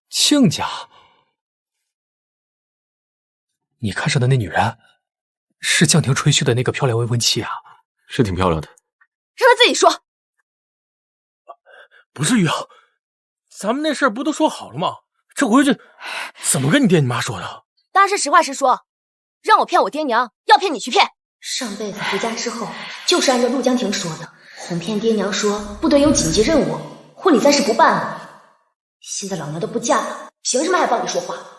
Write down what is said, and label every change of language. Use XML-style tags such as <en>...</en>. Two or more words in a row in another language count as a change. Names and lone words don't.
<zh>親家，你看上的那女人，是江婷吹噓的那個漂亮未婚妻啊？是挺漂亮的。讓他自己說。不是玉瑤，咱們那事兒不都說好了嗎？這回去怎麼跟你爹你媽說的？當然是實話實說，讓我騙我爹娘，要騙你去騙。上輩子回家之後，就是按照陸江婷說的，哄騙爹娘說部隊有緊急任務，婚禮暫時不辦了。現在老娘都不嫁了，憑什麼還幫你說話？</zh>